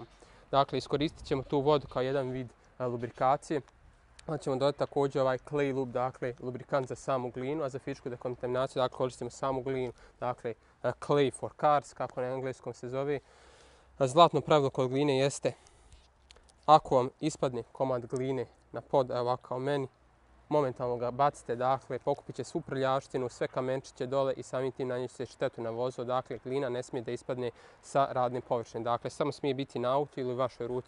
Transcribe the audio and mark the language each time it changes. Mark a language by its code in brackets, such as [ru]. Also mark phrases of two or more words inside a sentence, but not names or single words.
[bs] Dakle, iskoristit ćemo tu vodu kao jedan vid lubrikacije. Onda ćemo dodati također ovaj [en] clay lube, [bs] dakle lubrikant za samu glinu, a za fizičku dekontaminaciju dakle, koristimo samu glinu, dakle [en] clay for cars, [bs] kako na engleskom se zove. Zlatno pravilo kod gline jeste, ako vam ispadne komad gline na pod, ovako kao meni, momentalno ga bacite, dakle, pokupit će svu prljavštinu, sve kamenčiće dole i samim tim nanijeti štetu na vozu. Dakle, glina ne smije da ispadne sa radne površine. Dakle, samo smije biti na autu ili u vašoj ruci.